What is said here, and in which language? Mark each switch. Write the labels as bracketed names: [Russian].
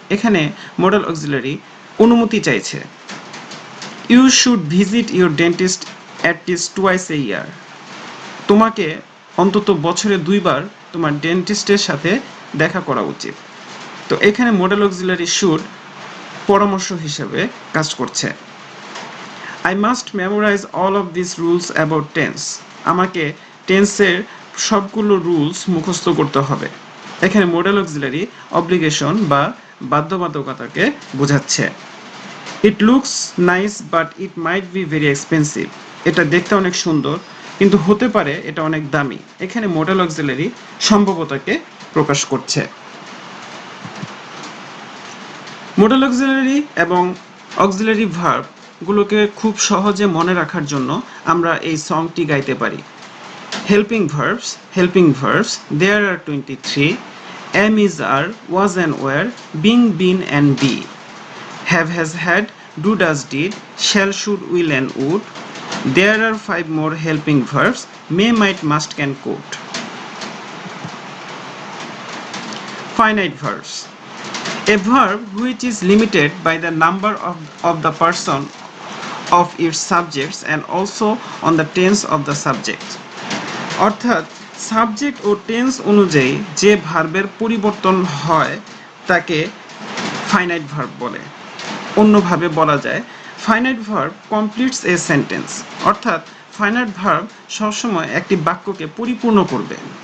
[Bangla] এখানে modal auxiliary অনুমতি চাইছে। [English] you should visit your dentist at least twice a year, [Bangla] তোমাকে অন্তত বছরে 2 বার তোমার ডেন্টিস্টের সাথে দেখা করা উচিত। তো এখানে মডেল অক্সিলারি শুড পরামর্শ হিসেবে কাজ করছে। [English] I must memorize all of these rules about tense. [Bangla] আমাকে টেন্সের সবগুলো রুলস মুখস্থ করতে হবে। এখানে মডেল অক্সিলারি অব্লিগেশন বা বাধ্যবাধকতাকে বোঝাচ্ছে। [English] It looks nice but it might be very expensive. [Bangla] এটা দেখতে অনেক সুন্দর কিন্তু হতে পারে এটা অনেক দামি। এখানে মডেল অক্সিলারি সম্ভাব্যতাকে প্রকাশ করছে। মডেল অক্সিলারি এবং অক্সিলারি ভার্ব গুলোকে খুব সহজে মনে রাখার জন্য আমরা এই সংটি গাইতে পারি। [English] helping verbs, there are 23. Am, is, are, was and were, being, been and be. Have, has, had, do, does, did, shall, should, will and would. There are 5 more helping verbs: may, might, must, can, could. Finite verbs. A verb which is limited by the number of the person of its subjects and also on the tense of the subject. [Bangla] অর্থাৎ subject ও tense অনুযায়ী যে ভার্বের পরিবর্তন হয় তাকে finite verb বলে। অন্যভাবে বলা যায় finite verb [English] completes a sentence, [Bangla] অর্থাৎ ফাইনাইট ভার্ব সবসময় একটি বাক্যকে পরিপূর্ণ করবে।